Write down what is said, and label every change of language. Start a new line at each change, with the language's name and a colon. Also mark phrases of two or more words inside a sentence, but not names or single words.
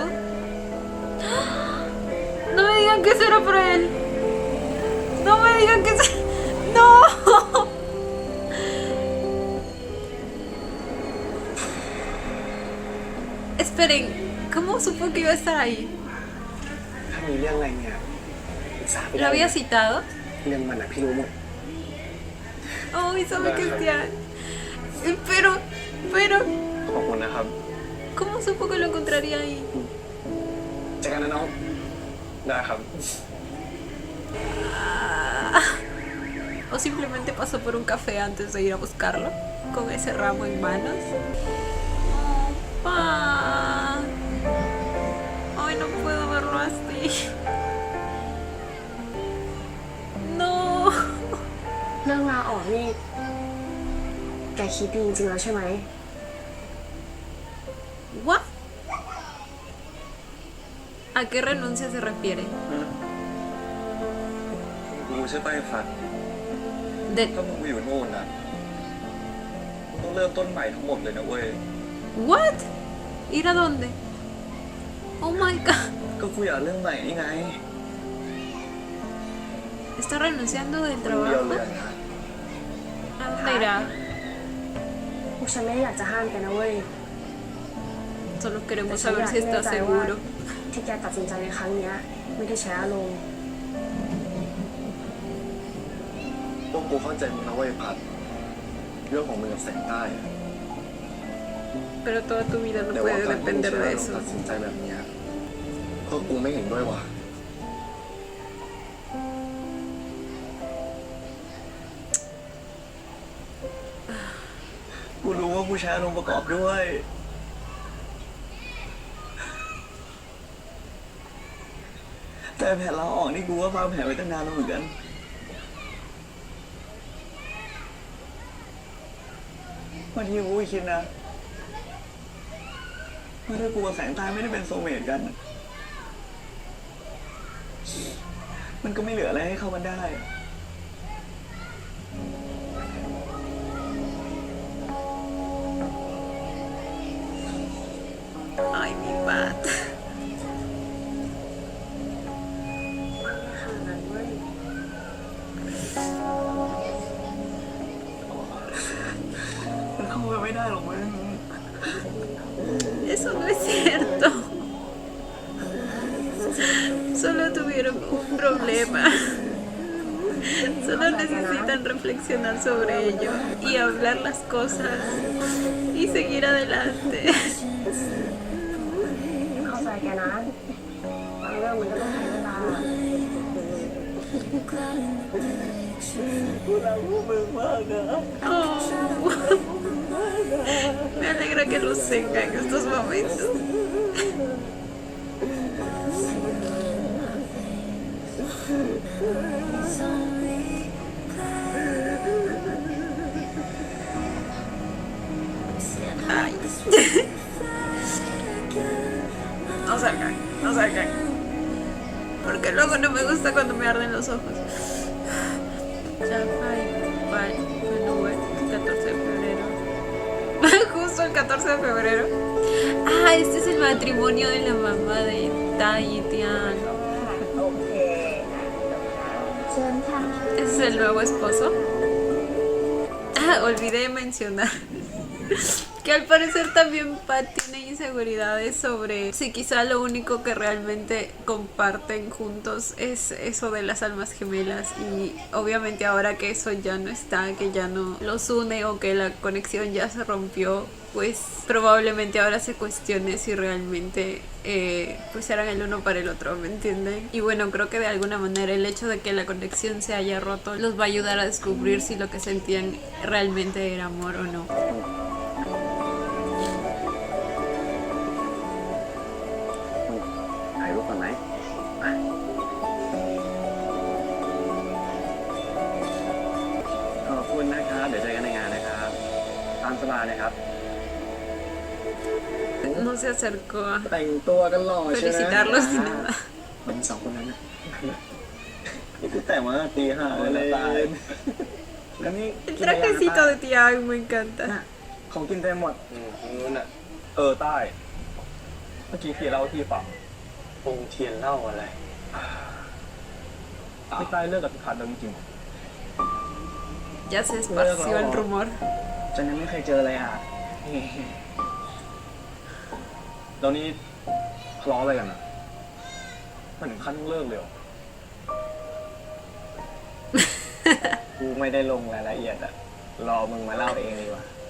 Spanish: ¡Ah! No me digan que eso era por él. No me digan que eso... ¡No! Esperen, ¿cómo supo que iba a estar ahí?
Thai: ถ้ามีเรื่องอะไรเนี่ยปรึกษาพี่
Spanish: ¿Lo
Thai: ได้
Spanish: había citado?
Thai: เรื่องมันอะพี่รู้หมด
Spanish: Ay, sabe que es Tian. Pero,
Thai: ขอบคุณนะครับ
Spanish: ¿cómo supo que lo encontraría ahí?
Thai: เจอกันนะน้อง ได้ครับ
Spanish: Ah. ¿O simplemente pasó por un café antes de ir a buscarlo? Con ese ramo en manos. Ah. Ay, no puedo verlo así. No.
Thai: เรื่องลาออกนี่แกคิดดีจริงๆแล้วใช่ไหม
Spanish: ¿What? ¿A qué renuncia se refiere?
Thai: รู้ใช่ป่ะไอ้ฟัน
Spanish: De...
Thai: ถ้ามึงไปอยู่นู่นนะมึงต้องเริ่มต้นใหม่ทั้งหมดเลยนะเว้ย
Spanish: ¿What? ¿Ir a dónde?
English: Oh my god.
Thai: ก็กูอยากเรื่องใหม่นี่ไง
Spanish: ¿Está renunciando del
Thai: คนเดียว
Spanish: trabajo?
Thai: เลยนะ
Spanish: ¿A dónde irá?
Thai: พวกฉันไม่ได้อยากจะห้ามแกนะเว้ย
Spanish: Solo
Thai: แต่
Spanish: queremos
Thai: ฉัน
Spanish: saber
Thai: อยาก
Spanish: si
Thai: ให้แน่
Spanish: está
Thai: ใจว่า
Spanish: seguro.
Thai: ที่แกตัดสินใจในครั้งเนี้ยไม่ได้ใช้อารมณ์ พวกกูเข้าใจมึงนะเว้ยพัด เรื่องของมึงกับแสงใต้อะ
Spanish: Pero toda tu vida no
Thai: แต่ว่า
Spanish: puede
Thai: การที่มึง
Spanish: depender
Thai: ใช้
Spanish: de
Thai: อารมณ์
Spanish: eso.
Thai: ตัดสินใจแบบเนี้ยพวกกูไม่เห็นด้วยว่ะ กูรู้ว่ากูใช้อารมณ์ประกอบด้วย แต่แผนเราออกนี่กูว่าวางแผนไว้ตั้งนานแล้วเหมือนกันบางทีกูก็คิดนะว่าถ้ากูกับแสงตาไม่ได้เป็นโซลเมตกัน มันก็ไม่เหลืออะไรให้เข้ากันได้
Spanish: Ay, mi pata.
Thai: มันเข้ากันไม่ได้หรอกมึง
Spanish: Eso no es cierto. Solo tuvieron un problema. Solo necesitan reflexionar sobre ello y hablar las cosas y seguir adelante.
Thai: เข้าใจแกนะบางเรื่องมันก็ต้องใช้เวลา กูรักพวกมึงมากนะ
Spanish: Oh. Me alegra que los tenga en estos momentos. Ay. No salgan, no salgan. Porque luego no me gusta cuando me arden los ojos. Bueno, 14 de febrero. Justo el 14 de febrero. Ah, este es el matrimonio de la mamá de Tai y Tian.
Thai: โอเคเชิญค่ะ
Spanish: Ese es el nuevo esposo. Ah, olvidé mencionar que al parecer también Pat tiene inseguridades sobre si quizá lo único que realmente comparten juntos es eso de las almas gemelas, y obviamente ahora que eso ya no está, que ya no los une o que la conexión ya se rompió, pues probablemente ahora se cuestione si realmente pues eran el uno para el otro, ¿me entienden? Y bueno, creo que de alguna manera el hecho de que la conexión se haya roto los va a ayudar a descubrir si lo que sentían realmente era amor o no.
Thai: ถ่ายรูปก่อนไหมขอบคุณนะครับ เดี๋ยวเจอกันในงานนะครับ ตามสบายนะครับ
Spanish: No se acercó a
Thai: แต่งตัวกันหล่อใช่ไหม
Spanish: felicitarlos ni nada.
Thai: มันสองคนนั้นนะนี่คือแต่งมาตีห้าเลยตายแล้วนี่
Spanish: El trajecito de Tiago me encanta.
Thai: ของกินเต็มหมด นู้นอ่ะใต้เมื่อกี้พี่เล่าที่ฟังปงเทียนเล่าอะไรพี่ใต้เลิกกับพี่พัดแล้วจริง
Spanish: Ya se esparció el rumor.
Thai: ฉันยังไม่เคยเจอเลยอ่ะ แล้วนี่ทะเลาะอะไรกันอ่ะมันถึงขั้นต้องเลิกเลยเหรอ กูไม่ได้ลงรายละเอียดอ่ะ รอมึงมาเล่าเองดีกว่า